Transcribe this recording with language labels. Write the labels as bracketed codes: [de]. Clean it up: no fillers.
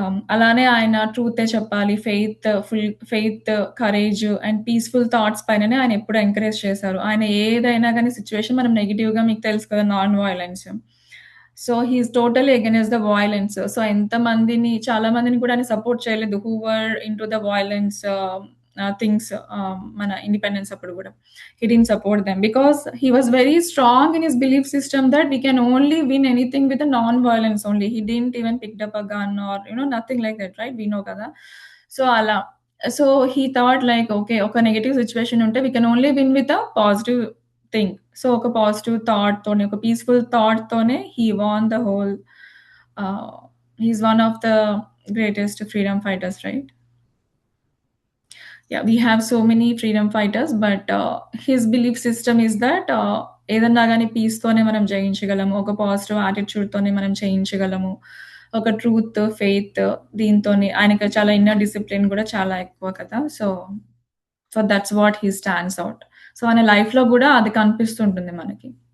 [te] అలానే ఆయన ట్రూతే చెప్పాలి, faith, courage and peaceful thoughts పైననే ఆయన ఎప్పుడు ఎంకరేజ్ చేశారు. ఆయన ఏదైనా గాని సిట్యుయేషన్ మనం నెగెటివ్‌గా మీకు తెలుసు కదా! Non violence. So, [en] He is totally against the violence. [te] So, చాలా మందిని కూడా ఆయన సపోర్ట్ చేయలేదు. [en] who were into the violence things [te] మన ఇండిపెండెన్స్ అప్పుడు గూడా. [en] He didn't support them because he was very strong in his belief system that we can only win anything with a non-violence only. He didn't even picked up a gun or nothing like that, right? We know [te] kada. [en] So ala. So he thought like okay, ఒక negative situation ఉంటే we can only win with a positive thing. So ఒక positive thought తోనే, ఒక peaceful thought తోనే he won the whole. Uh, he's one of the greatest freedom fighters, right? Yeah, we have so many freedom fighters, but his belief system is that [te] ఏదన్నా గాని పీస్‌తోనే మనం జయించగలము. ఒక positive యాటిట్యూడ్‌తోనే మనం చేయించగలము. ఒక truth, faith దీంతోని ఆయనకి చాలా inner discipline గూడా చాలా ఎక్కువ కదా! [en] So that's what he stands out. [te] So ఆయన లైఫ్‌లో గూడా అది కనిపిస్తుంటుంది మనకి.